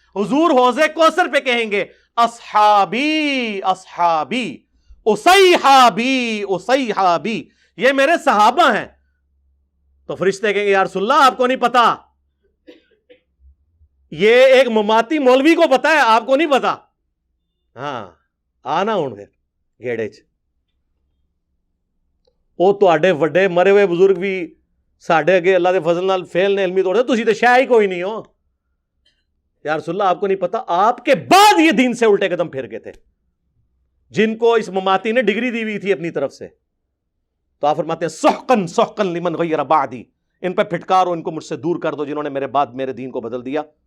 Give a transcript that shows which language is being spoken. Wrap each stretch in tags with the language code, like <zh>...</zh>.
<ur>حضور حوض کوثر پہ کہیں گے</ur> <ar>اصحابی اصحابی اصیحابی اصیحابی,</ar> <ur>یہ میرے صحابہ ہیں. تو فرشتے کہیں گے یا رسول اللہ آپ کو نہیں پتا, یہ ایک مماتی مولوی کو پتا ہے, آپ کو نہیں پتا.</ur> <pa>ہاں آنا ہوں پھر گیڑے چ وہ تواڈے وڈے مرے ہوئے بزرگ بھی ساڈے اگے اللہ دے فضل نال فیل نے علمی طور سے, تسی تے شے ہی کوئی نہیں ہو.</pa> <ur>یا رسول اللہ آپ کو نہیں پتا آپ کے بعد یہ دین سے الٹے قدم پھر گئے تھے جن کو اس مماتی نے ڈگری دی ہوئی تھی اپنی طرف سے. تو آپ فرماتے ہیں</ur> <ar>سحقن سحقن لمن غیر بعدی,</ar> <ur>ان پہ پھٹکارو, ان کو مجھ سے دور کر دو جنہوں نے میرے بعد میرے دین کو بدل دیا.</ur>